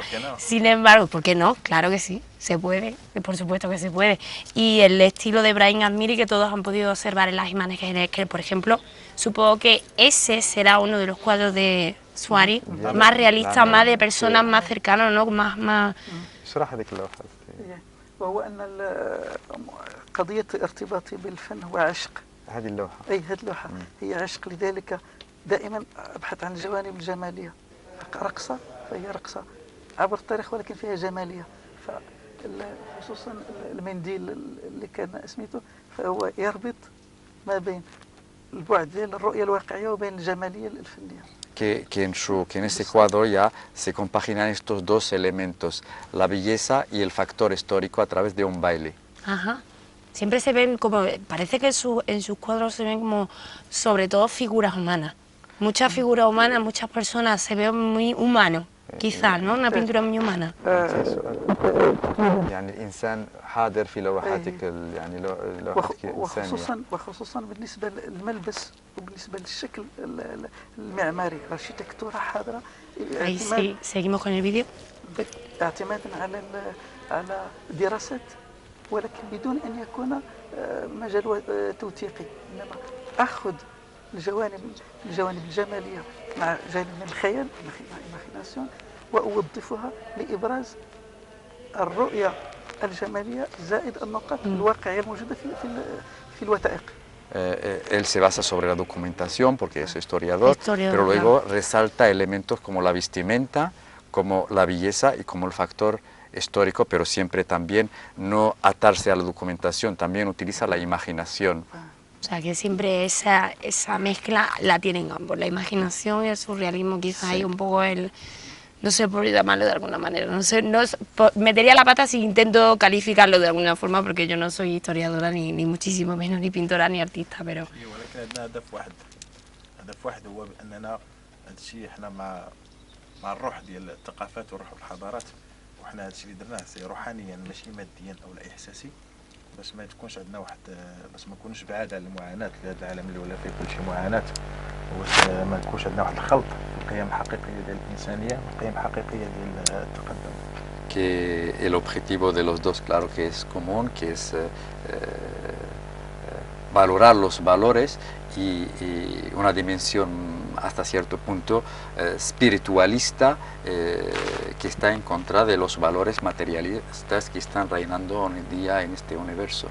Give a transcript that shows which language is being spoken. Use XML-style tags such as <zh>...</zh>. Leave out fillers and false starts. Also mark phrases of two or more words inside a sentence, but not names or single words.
<es>Sin embargo, ¿por qué no? Claro que sí, se puede, por supuesto que se puede. Y el estilo de Brahim Admiri que todos han podido observar en las imágenes, que por ejemplo, supongo que ese será uno de los cuadros de Suari más realista, más de personas más cercanas, ¿no? más</es> <ar>اشرح هذيك اللوحة. وهو أن قضية ارتباطي بالفن هو عشق. هذه اللوحة. أي هذه اللوحة هي عشق، لذلك دائما أبحث عن الجوانب الجمالية. رقصة فهي رقصة عبر التاريخ ولكن فيها جمالية. خصوصا المنديل اللي كان سميته فهو يربط ما بين البعد ديال الرؤية الواقعية وبين الجمالية الفنية.</ar> <es>Que en ese cuadro ya se compaginan estos dos elementos, la belleza y el factor histórico a través de un baile. Ajá. Siempre se ven como, parece que en sus cuadros se ven como, sobre todo, figuras humanas. Muchas figuras humanas, muchas personas se ven muy humanos, quizás, ¿no? Una pintura muy humana.</es> <ar>يعني الإنسان حاضر في لوحاتك يعني لوحتك إنسانية. وخصوصا بالنسبة للملبس وبالنسبة للشكل المعماري، الاركيتكتورة حاضرة.</ar> <es>Ahí sí, seguimos con el vídeo.</es> <ar>اعتمادا على دراسات ولكن بدون أن يكون مجال توثيقي، إنما أخذ الجوانب الجمالية مع جانب من الخيال الإيماجيناسيون وأوظفها لإبراز الرؤية الجمالية زائد النقاط الواقعية الموجودة في الوثائق.</ar> <es>Él se basa sobre la documentación porque es historiador, pero luego resalta elementos como la vestimenta, como la belleza y como el factor histórico, pero siempre también no atarse a la documentación, también utiliza la imaginación. O sea, que siempre esa mezcla la tienen ambos, la imaginación y el surrealismo, quizás hay un poco no sé por llamarlo de alguna manera, no sé, metería la pata si intento calificarlo de alguna forma, porque yo no soy historiadora ni muchísimo menos, ni pintora ni artista, pero...</es> <ar>ولكن عندنا هدف واحد هو بأننا هذا الشيء احنا مع الروح ديال الثقافات والروح الحضارات، وحنا هذا الشيء اللي درناه سي روحانيا ماشي ماديا او لا احساسي، باش ما تكونش عندنا باش ما نكونوش بعاد على المعاناه في هذا العالم اللي ولا فيه كل شيء معاناه، وباش ما تكونش عندنا واحد الخلط في القيم الحقيقيه ديال الانسانيه والقيم الحقيقيه ديال التقدم.</ar> <es>Que el objetivo de los dos, claro que es común, que es valorar los valores y una dimensión hasta cierto punto espiritualista que está en contra de los valores materialistas que están reinando hoy en día en este universo.</es>